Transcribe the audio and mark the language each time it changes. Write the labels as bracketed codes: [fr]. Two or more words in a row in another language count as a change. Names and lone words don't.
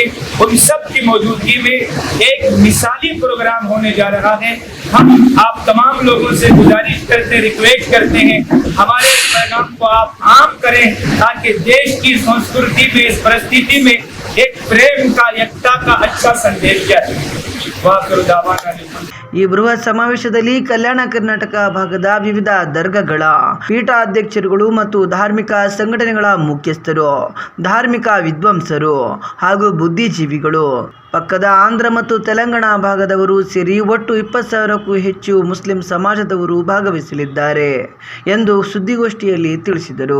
[hi] उन सब की मौजूदगी में एक मिसाली प्रोग्राम होने जा रहा है। हम आप तमाम लोगों से गुजारिश करते हैं, रिक्वेस्ट करते हैं, हमारे इस पैगाम को आप आम करें ताकि देश की संस्कृति में, इस परिस्थिति में एक प्रेम का, एकता का अच्छा संदेश जाए। [kn] ಈ ಬೃಹತ್ ಸಮಾವೇಶದಲ್ಲಿ ಕಲ್ಯಾಣ ಕರ್ನಾಟಕ ಭಾಗದ ವಿವಿಧ ದರ್ಗಾಗಳ ಪೀಠಾಧ್ಯಕ್ಷರುಗಳು ಮತ್ತು ಧಾರ್ಮಿಕ ಸಂಘಟನೆಗಳ ಮುಖ್ಯಸ್ಥರು, ಧಾರ್ಮಿಕ ವಿದ್ವಾಂಸರು ಹಾಗೂ ಬುದ್ಧಿಜೀವಿಗಳು, ಪಕ್ಕದ ಆಂಧ್ರ ಮತ್ತು ತೆಲಂಗಾಣ ಭಾಗದವರು ಸೇರಿ ಒಟ್ಟು 20,000ಕ್ಕೂ ಹೆಚ್ಚು ಮುಸ್ಲಿಂ ಸಮಾಜದವರು ಭಾಗವಹಿಸಲಿದ್ದಾರೆ ಎಂದು ಸುದ್ದಿಗೋಷ್ಠಿಯಲ್ಲಿ ತಿಳಿಸಿದರು।